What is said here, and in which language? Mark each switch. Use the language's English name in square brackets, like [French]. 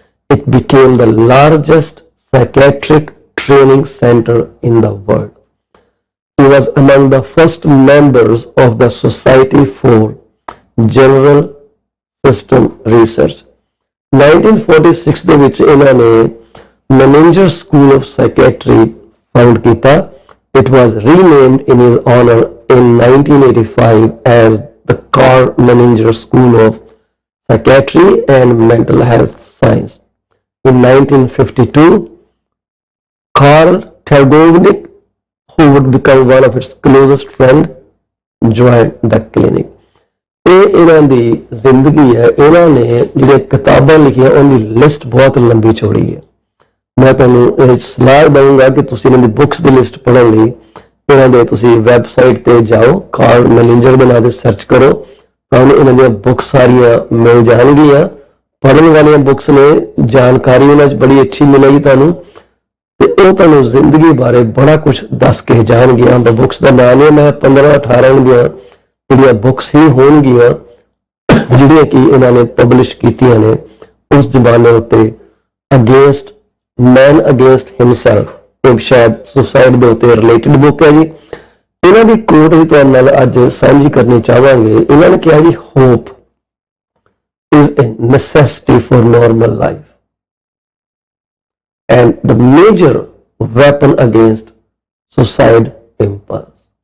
[English] It became the largest psychiatric training center in the world. He was among the first members of the Society for General System Research. [Punjabi] 1946 ਦੇ ਵਿੱਚ ਇਹਨਾਂ ਨੇ Menninger School of Psychiatry found ਕੀਤਾ. [English] It was renamed in his honor in 1985 as the Carl Menninger School of Psychiatry and Mental Health Science. In 1952, Carl Tergovnik, who would become one of its closest friends, joined the clinic. [Punjabi] ਇਹ ਇਹਨਾਂ ਦੀ ਜ਼ਿੰਦਗੀ ਹੈ। ਇਹਨਾਂ ਨੇ ਜਿਹੜੇ ਕਿਤਾਬਾਂ ਲਿਖੀਆਂ ਉਹਦੀ ਲਿਸਟ ਬਹੁਤ ਲੰਬੀ ਚੌੜੀ ਹੈ। ਮੈਂ ਤੁਹਾਨੂੰ ਇਹ ਸਲਾਹ ਦਊਂਗਾ ਕਿ ਤੁਸੀਂ ਇਹਨਾਂ ਦੀ ਬੁੱਕਸ ਦੀ ਲਿਸਟ ਪੜ੍ਹਨ ਲਈ ਇਹਨਾਂ ਦੇ ਤੁਸੀਂ ਵੈਬਸਾਈਟ ਤੇ ਜਾਓ, ਕਾਰਲ ਮੈਨਿੰਜਰ ਦੇ ਨਾਂ ਤੇ ਸਰਚ ਕਰੋ, ਤੁਹਾਨੂੰ ਇਹਨਾਂ ਦੀਆਂ ਬੁੱਕਸ ਸਾਰੀਆਂ ਮਿਲ ਜਾਣਗੀਆਂ। ਪੜ੍ਹਨ ਵਾਲੀਆਂ ਬੁੱਕਸ ਨੇ, ਜਾਣਕਾਰੀ ਉਹਨਾਂ 'ਚ ਬੜੀ ਅੱਛੀ ਮਿਲੇਗੀ ਤੁਹਾਨੂੰ, ਤੇ ਉਹ ਤੁਹਾਨੂੰ ਜ਼ਿੰਦਗੀ ਬਾਰੇ ਬੜਾ ਕੁਝ ਦੱਸ ਕੇ ਜਾਣਗੀਆਂ। ਬੁੱਕਸ ਦਾ ਨਾਮ ਹੈ, ਮੈਂ 15-18 ਦੀਆਂ ਜਿਹੜੀਆਂ ਬੁੱਕਸ ਹੀ ਹੋਣਗੀਆਂ ਜਿਹੜੀਆਂ ਕਿ ਇਹਨਾਂ ਨੇ ਪਬਲਿਸ਼ ਕੀਤੀਆਂ ਨੇ ਉਸ ਜ਼ਮਾਨੇ ਉੱਤੇ। ਅਗੇਂਸਟ ਮੈਨ ਅਗੇਂਸਟ ਹਿਮਸੈਲਫ, ਇਹ ਸ਼ਾਇਦ ਸੁਸਾਈਡ ਦੇ ਉੱਤੇ ਰਿਲੇਟਡ ਬੁੱਕ ਹੈ ਜੀ। ਇਹਨਾਂ ਦੀ ਕੋਟ ਵੀ ਤੁਹਾਡੇ ਨਾਲ ਅੱਜ ਸਾਂਝੀ ਕਰਨੀ ਚਾਹਾਂਗੇ। ਇਹਨਾਂ ਨੇ ਕਿਹਾ ਜੀ, [English] Hope is a necessity for normal life and the major weapon against suicide impulse.